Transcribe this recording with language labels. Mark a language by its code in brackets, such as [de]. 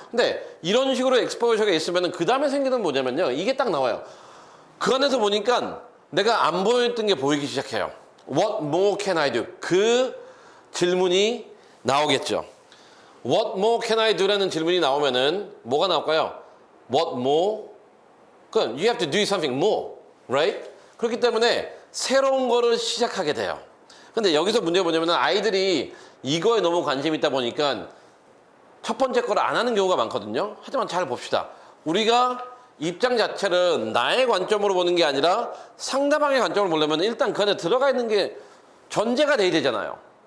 [ko] 근데 이런 식으로 엑스포저가 있으면은 그 다음에 생기는 뭐냐면요. 이게 딱 나와요. 그 안에서 보니까 내가 안 보였던 게 보이기 시작해요. [en] What more can I do? [ko] 그 질문이 나오겠죠. [en] What more can I do? [ko] 라는 질문이 나오면은 뭐가 나올까요? [en] What more? [ko] 그럼 [en] you have to do something more, right? [ko] 그렇기 때문에 새로운 거를 시작하게 돼요. 근데 여기서 문제가 뭐냐면 아이들이 이거에 너무 관심이 있다 보니까 첫 번째 거를 안 하는 경우가 많거든요. 하지만 잘 봅시다. 우리가 입장 자체를 나의 관점으로 보는 게 아니라 상대방의 관점으로 보려면 일단 그 안에 들어가 있는 게 전제가 돼야 되잖아요.